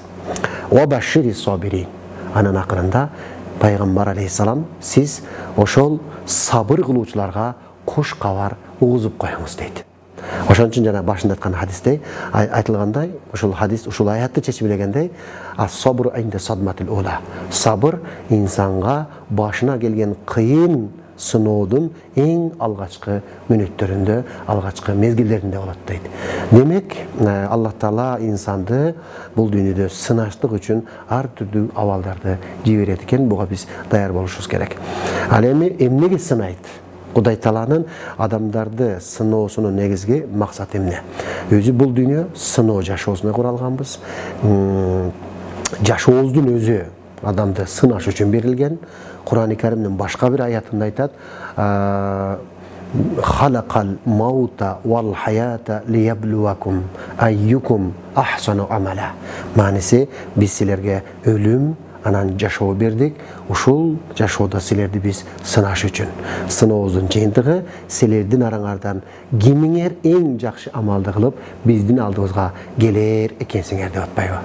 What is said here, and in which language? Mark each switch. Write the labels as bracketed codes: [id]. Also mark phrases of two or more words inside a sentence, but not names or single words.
[ar] وبشر الصابرين. [ky] Анан акырында пайгамбар алейхиссалам сиз ошол сабыр кылуучуларга куш кабар угузуп коюңуз дейт. Ошон үчүн жана башында айткан хадисте айтылгандай, ушул хадис, ушул аятты чечилгендей, [ar] الصبر عند الصدمة الأولى. [ky] Сабыр инсанга башына келген кыйын сыноодун эң алгачкы мүнөттөрүндө, алгачкы мезгилдеринде болот дейт. Демек, Аллах Таала инсанды бул дүйнөдө сынаштык үчүн ар түрдүү абалдарды жиберет экен. Буга биз даяр болушубуз керек. Ал эми эмнеге сынайт? Кудай Тааланын адамдарды сыноосунун негизги максаты эмне? Өзү бул дүйнө сыноо жашоосуна куралганбыз. Жашообуздун өзү адамды сынаш үчүн берилген. Кур'ан-ы Каримдин башка бир аятында айтат: [ar] خلق الموت والحياة ليبلوكم أيكم أحسن عملا. [ky] Мааниси, биз силерге өлүм анан жашоо бердик. Ушул жашоодо силерди биз сынаш үчүн. Сынообуздун жыйынтыгы силердин араңардан кимиңер эң жакшы амалды кылып биздин алдыбызга келер экенсиңер деп атпайбы?